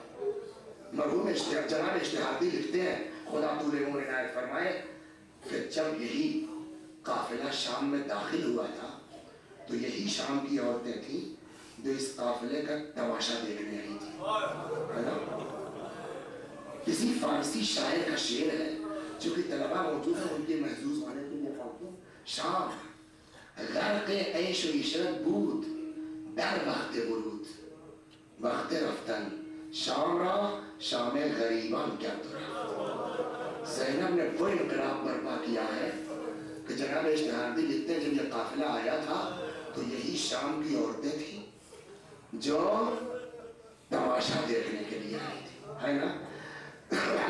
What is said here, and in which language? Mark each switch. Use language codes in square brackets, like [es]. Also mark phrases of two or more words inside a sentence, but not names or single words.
[ur] مرحوم جناب اشتہاردی لکھتے ہیں خدا طول عمر عنایت فرمائے کہ جب یہی قافلہ شام میں داخل ہوا تھا تو یہی شام کی عورتیں تھیں جو اس قافلے کا تماشا دیکھنے آئی تھی, ہے نا. کسی فارسی شاعر کا شعر ہے, چونکہ طلبہ موجود ہیں ان کے محظوظ ہونے کے لیے پڑھتا ہوں. [fa] شام غرق عیش و عشرت بود در وقت ورود, وقت رفتن شام را شام غریبان کیا تو رفت. [ur] زینب نے وہ انقلاب برپا کیا ہے کہ جناب میں اشتہاراتی لکھتے ہیں جب یہ قافلہ آیا تھا تو یہی شام کی عورتیں تھیں جو تماشا دیکھنے کے لیے آئی تھی، ہے نا؟